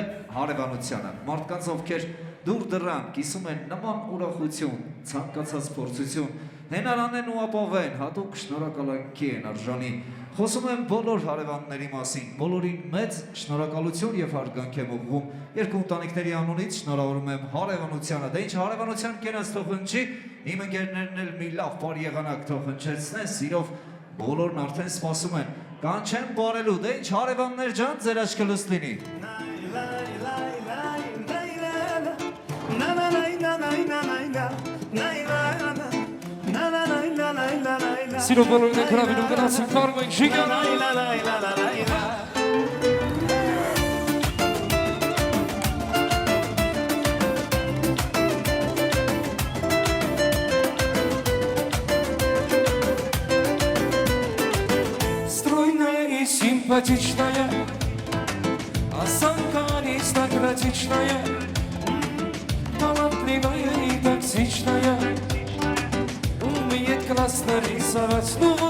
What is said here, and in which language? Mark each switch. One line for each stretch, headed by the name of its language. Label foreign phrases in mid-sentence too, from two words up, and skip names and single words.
Armenian: հարևանությանը։ Մարդկանց, ովքեր դուր դռան, կիսում են նման ուրախություն, ցանկացած փորձություն, հենարանեն ու ապավեն, հատուկ շնորհակալանքի են արժանի Խոսում եմ բոլոր հարևանների մասին, բոլորին մեծ շնորհակալություն եւ հարգանք եմ ուղղում։ Երկու ընտանիքների անունից շնորհավորում եմ հարևանությանը։ Դե ինչ հարևանության կենաց թող հնչի, իմ ընկերներն էլ մի լավ բարի եղանակ թող հնչեցնեն, սիրով բոլորն արդեն սպասում են։ Կանչեմ բարելու, դե ինչ հարևաններ ջան, ձեր աչքը լուստ լինի։ Սիրո բոլորին եք հրավիրում գնացին կարմեն շիգանա
Russian: Стройная и симпатичная Осанка аристократичная Талантливая и токсичная Умеет классно рисовать, ну вот